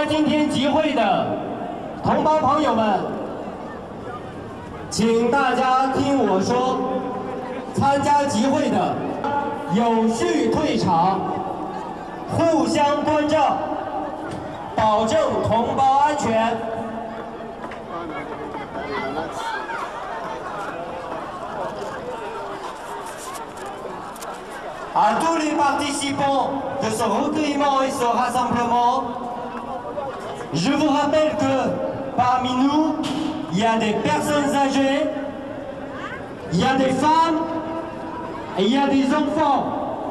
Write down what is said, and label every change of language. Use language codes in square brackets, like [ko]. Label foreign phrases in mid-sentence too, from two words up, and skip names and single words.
[zh] 今天集会的同胞朋友们，请大家听我说，参加集会的有序退场，互相端正，保证同胞安全。 [fr] À tous les participants de ce recueillement et ce rassemblement, je vous rappelle que parmi nous, il y a des personnes âgées, il y a des femmes et il y a des enfants.